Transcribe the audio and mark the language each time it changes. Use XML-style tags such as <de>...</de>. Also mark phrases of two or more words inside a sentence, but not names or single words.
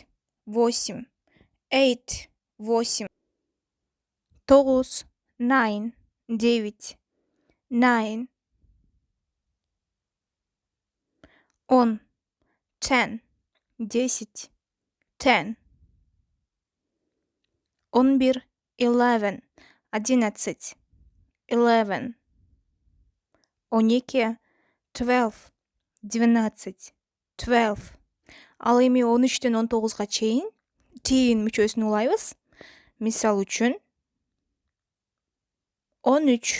<ru>Восемь. Eight. Восемь. 9. Nine. Девять.</ru> <en>Nine. 10. Ten. Десять. Ten. 11. 11.</en> <ru>Одиннадцать. 11. 12. 12. Двенадцать. 12.</ru> <ky>Ал эми 13төн 19га чейин тиин мүчөсүн улайбыз. Мисал үчүн 13.</ky>